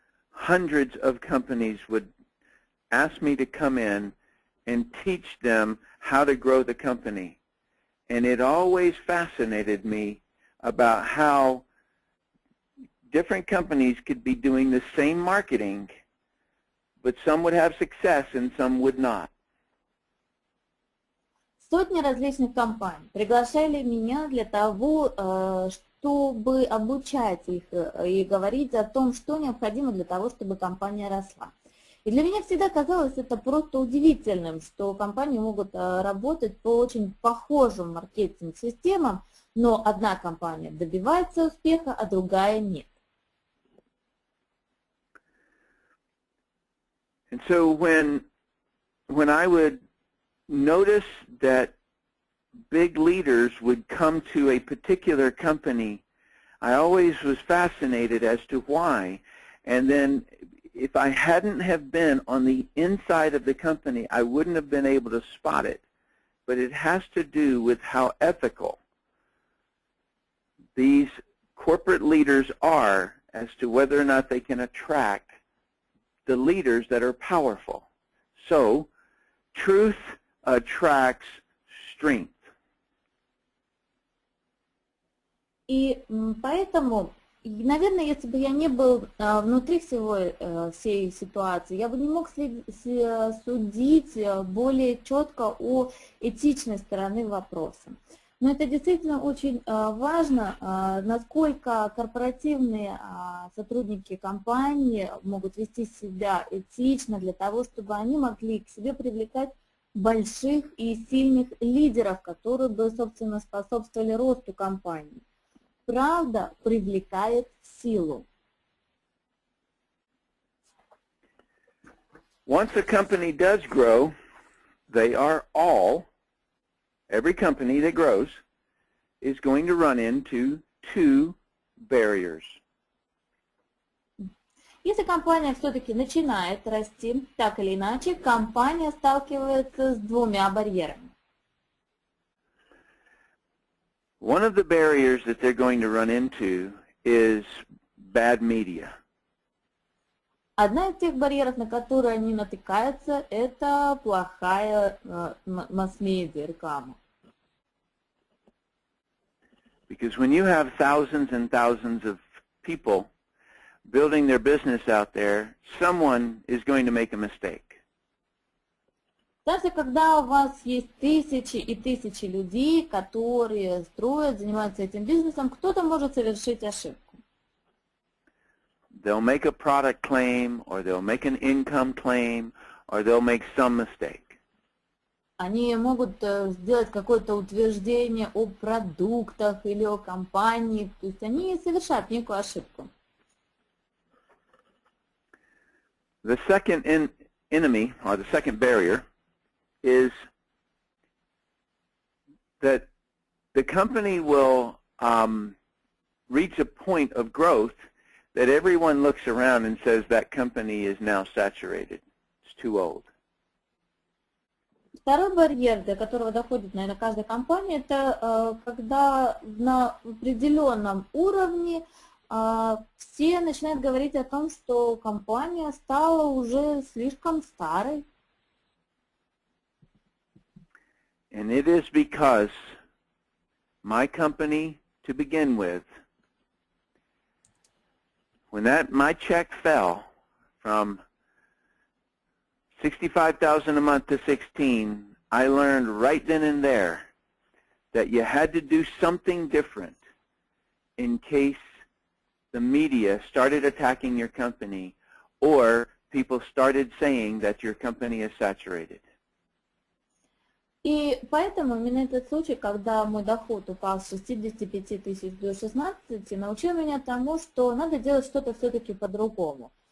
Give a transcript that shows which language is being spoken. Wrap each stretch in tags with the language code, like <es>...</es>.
<en>Hundreds of companies would ask me to come in and teach them how to grow the company. And it always fascinated me about how different companies could be doing the same marketing, but some would have success and some would not.</en> <ru>Сотни различных компаний приглашали меня для того, чтобы обучать их и говорить о том, что необходимо для того, чтобы компания росла. И для меня всегда казалось это просто удивительным, что компании могут работать по очень похожим маркетинг-системам, но одна компания добивается успеха, а другая нет.</ru> <en>And so when I would notice that big leaders would come to a particular company, I always was fascinated as to why. And then if I hadn't have been on the inside of the company, I wouldn't have been able to spot it. But it has to do with how ethical these corporate leaders are as to whether or not they can attract the leaders that are powerful. So, truth attracts strength.</en> <ru>И поэтому, наверное, если бы я не был внутри всей ситуации, я бы не мог судить более четко о этичной стороны вопроса. Но это действительно очень важно, насколько корпоративные сотрудники компании могут вести себя этично для того, чтобы они могли к себе привлекать больших и сильных лидеров, которые бы, собственно, способствовали росту компании. Правда привлекает силу.</ru> <en>Once a company does grow, they are all, every company that grows is going to run into two barriers.</en> <ru>Если компания все-таки начинает расти, так или иначе, компания сталкивается с двумя барьерами.</ru> <en>One of the barriers that they're going to run into is bad media.</en> <ru>Одна из тех барьеров, на которые они натыкаются, это плохая масс-медиа, реклама.</ru> <en>Because when you have thousands and thousands of people building their business out there, someone is going to make a mistake.</en> <ru>Даже когда у вас есть тысячи и тысячи людей, которые строят, занимаются этим бизнесом, кто-то может совершить ошибку.</ru> <en>They'll make a product claim, or they'll make an income claim, or they'll make some mistake.</en> <ru>Они могут сделать какое-то утверждение о продуктах или о компании, то есть они совершают некую ошибку.</ru> <en>The second enemy, or the second barrier, is that the company will reach a point of growth that everyone looks around and says that company is now saturated. It's too old.</en> <ru>Второй барьер, до которого доходит, наверное, каждая компания, это когда на определенном уровне все начинают говорить о том, что компания стала уже слишком старой.</ru> <en>And it is because my company, to begin with, when my check fell from $65,000 a month to 16, I learned right then and there that you had to do something different in case the media started attacking your company or people started saying that your company is saturated.</en> <ru>И поэтому именно этот случай, когда мой доход упал с 65 тысяч до 16, научил меня тому, что надо делать что-то все-таки по-другому.</ru>